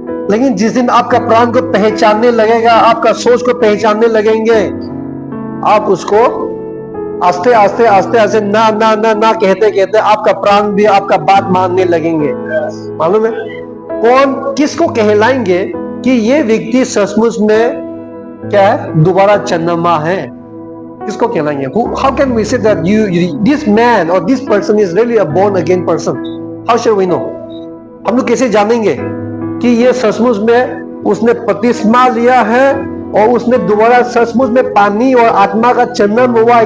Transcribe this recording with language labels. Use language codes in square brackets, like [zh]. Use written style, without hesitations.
[hi] लेकिन जिस दिन आपका प्राण को पहचानने लगेगा, आपका सोच को पहचानने लगेंगे, आप उसको आस्ते आस्ते आस्ते आस्ते ना ना ना ना कहते कहते आपका प्राण भी आपका बात मानने लगेंगे। मालूम है कौन किसको कहलाएंगे कि ये व्यक्ति सचमुच में क्या है, दोबारा जन्मा है? किसको कहलाएंगे? [en] How can we say that this man or this person is really a born again person? How shall we know? [hi] हम लोग कैसे जानेंगे कि ये सचमुच में उसने बपतिस्मा लिया है और उसने दोबारा सचमुच में पानी और आत्मा का जन्म हुआ है?